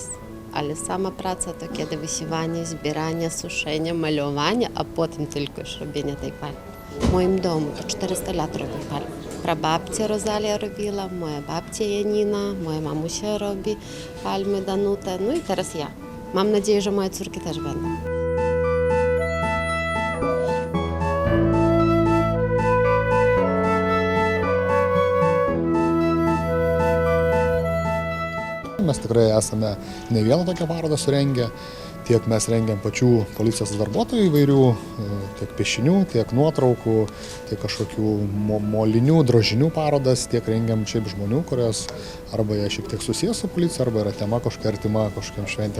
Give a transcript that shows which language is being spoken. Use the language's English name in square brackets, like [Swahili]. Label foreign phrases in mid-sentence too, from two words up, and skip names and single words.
[Polish] Ale sama praca to kiedy wysiewanie, zbieranie, suszenie, malowanie, a potem tylko już robienie tej palmy. W moim domu to 400 lat robię palmy. Prababcia Rosalia robiła, moja babcia Janina, moja mamusia robi palmy, Danuta, no i teraz ja. Mam nadzieję, że moje córki też będą. [Lithuanian] Mes tikrai esame ne vieną tokią parodą surengę, tiek mes rengiam pačių policijos darbuotojų įvairių, tiek piešinių, tiek nuotraukų, tiek kažkokių molinių, drožinių parodas, tiek rengiam šiaip žmonių, kurios arba jie šiek tiek susijęs su policija, arba yra tema kažkokia artima kažkokiam šventėm.